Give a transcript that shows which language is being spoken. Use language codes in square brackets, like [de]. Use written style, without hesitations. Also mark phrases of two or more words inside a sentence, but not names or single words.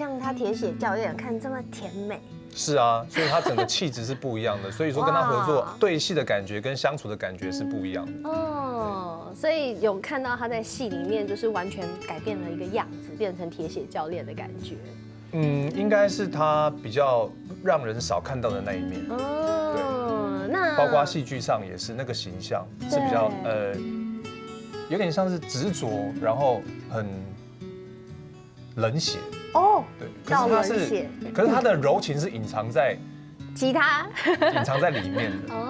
[zh] 想象他鐵血教練看這麼甜美。是啊，所以他整個氣質是不一樣的，所以說跟他合作對戲的感覺跟相處的感覺是不一樣的。哦，所以有看到他在戲裡面就是完全改變了一個樣子，變成鐵血教練的感覺。應該是他比較讓人少看到的那一面。那包括戲劇上也是那個形象是比較有點像是執着，然後很冷血哦。對，可是他的柔情是隱藏在吉他，隱藏在裡面的。哦。